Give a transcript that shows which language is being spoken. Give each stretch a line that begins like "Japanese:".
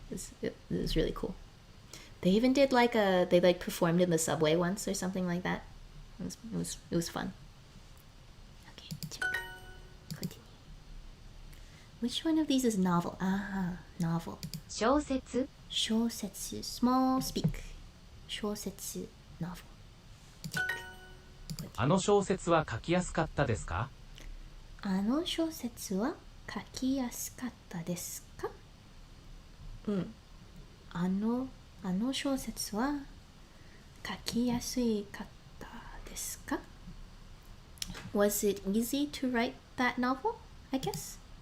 English: It was really cool. They even did they performed in the subway once or something like that. It was fun. Okay, check. Continue. Which one of these is novel? Novel.
Japanese: 小説
English: 小説 small speak. 小説 novel. Check.
Japanese: あの小説は書きやすかったですか？あの小説は書きやすかったですか？あの小説は書きやすかったですか？
English: Was it easy to write that novel? I guess.